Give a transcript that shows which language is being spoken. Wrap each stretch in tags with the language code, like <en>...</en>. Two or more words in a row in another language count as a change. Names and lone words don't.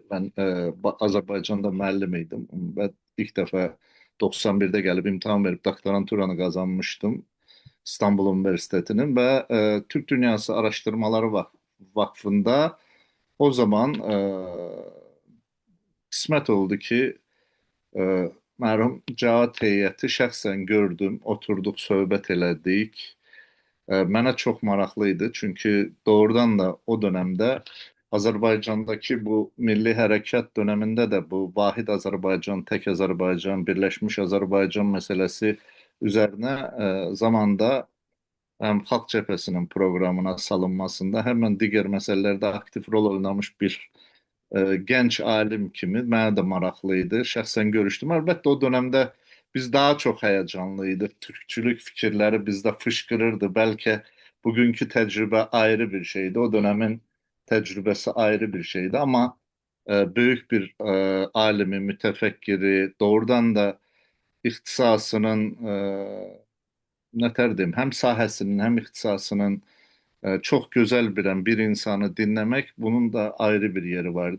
<tr>Ben Azerbaycan'da müəllimiydim ve ilk defa 91'de gelip imtihan verip doktoranturanı kazanmıştım. İstanbul Üniversitesi'nin ve Türk Dünyası Araştırmaları Vakfı'nda o zaman kısmet oldu ki e,</tr> <az>mərhum Cavad heyəti şəxsən gördüm, oturduq, söhbət elədik. Mənə çox maraqlı idi çünkü doğrudan da</az> <tr>o dönemde Azerbaycan'daki bu milli harekat döneminde de bu Vahid Azerbaycan, Tek Azerbaycan, Birleşmiş Azerbaycan meselesi üzerine zamanda hem Halk Cephesi'nin programına salınmasında hemen diğer meselelerde aktif rol oynamış bir genç alim</tr> <az>kimi mənə də maraqlıydı. Şəxsən görüşdüm.</az> <tr>Əlbəttə o dönemde biz daha çok heyecanlıydık. Türkçülük fikirleri bizde fışkırırdı. Belki bugünkü tecrübe ayrı bir şeydi. O dönemin tecrübesi ayrı bir şeydi ama büyük bir alimi, mütefekkiri, doğrudan da ihtisasının ne derdim hem sahasının hem ihtisasının çok güzel bilen bir insanı dinlemek bunun da ayrı bir yeri vardı.</tr>